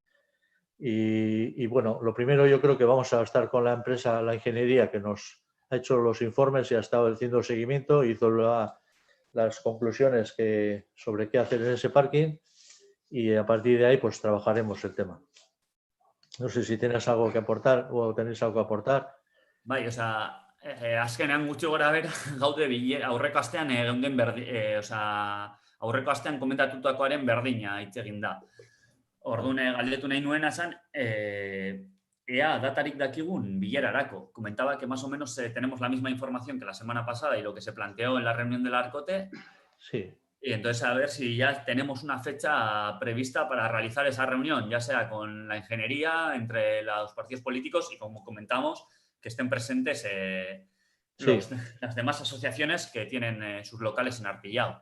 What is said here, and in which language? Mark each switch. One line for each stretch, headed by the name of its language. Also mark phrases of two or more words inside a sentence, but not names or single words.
Spanish: Y bueno, lo primero yo creo que vamos a estar con la empresa, la ingeniería que nos ha hecho los informes y ha estado haciendo el seguimiento, hizo las conclusiones sobre qué hacer en ese parking y a partir de ahí pues trabajaremos el tema. No sé si tienes algo que aportar o tenéis algo que aportar.
Basque: Bai, azkenean gutxi gora bera gaude aurreko astean geunden aurreko astean komentatutakoaren berdina hitz egin da. Orduan galdetu nahi nuena zen, ea datarik dakigun bilerarako.
Spanish: Comentaba que más o menos tenemos la misma información que la semana pasada y lo que se planteó en la reunión del Arcote. Sí. Y entonces a ver si ya tenemos una fecha prevista para realizar esa reunión, ya sea con la ingeniería, entre los partidos políticos y, como comentamos, que estén presentes las demás asociaciones que tienen sus locales en Arpillao.